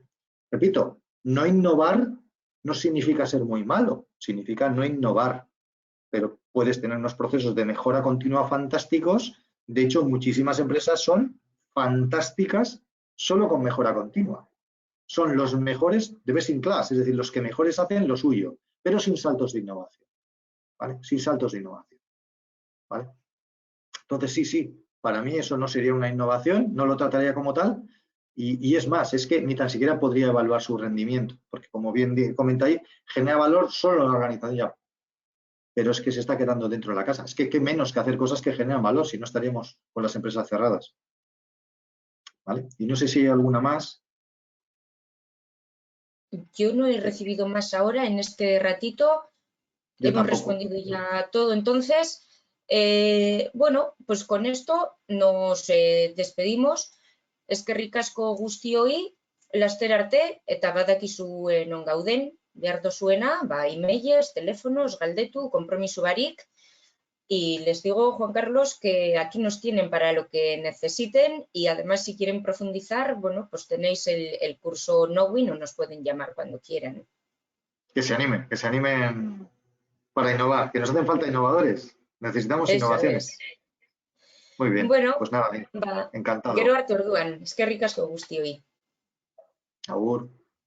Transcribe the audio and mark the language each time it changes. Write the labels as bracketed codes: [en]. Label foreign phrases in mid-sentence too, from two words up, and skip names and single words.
[es] Repito, no innovar no significa ser muy malo, significa no innovar, pero puedes tener unos procesos de mejora continua fantásticos. De hecho, muchísimas empresas son fantásticas solo con mejora continua. Son los mejores de [en] best in class, [es] es decir, los que mejores hacen lo suyo, pero sin saltos de innovación. ¿Vale? Sin saltos de innovación. ¿Vale? Entonces, sí, para mí eso no sería una innovación, no lo trataría como tal, y es más, es que ni tan siquiera podría evaluar su rendimiento, porque como bien comenta ahí, genera valor solo en la organización, pero es que se está quedando dentro de la casa. Es que qué menos que hacer cosas que generan valor, si no estaríamos con las empresas cerradas. ¿Vale? Y no sé si hay alguna más. Yo no he recibido más ahora en este ratito. Hemos respondido ya todo. Entonces, bueno, pues con esto nos despedimos. [eu] Eskerrik asko guztioi, laster arte, eta badakizue non gauden, behar dozuena, emailez, teléfonos, galdetu, konpromiso barik. [es] Y les digo, Juan Carlos, que aquí nos tienen para lo que necesiten y además si quieren profundizar, bueno, pues tenéis el curso Knowin o nos pueden llamar cuando quieran. Que se animen para innovar, que nos hacen falta innovadores, necesitamos innovaciones. Muy bien, bueno, pues nada, encantado. [eu] Gero arte orduan, eskerrik asko guztioi. Agur.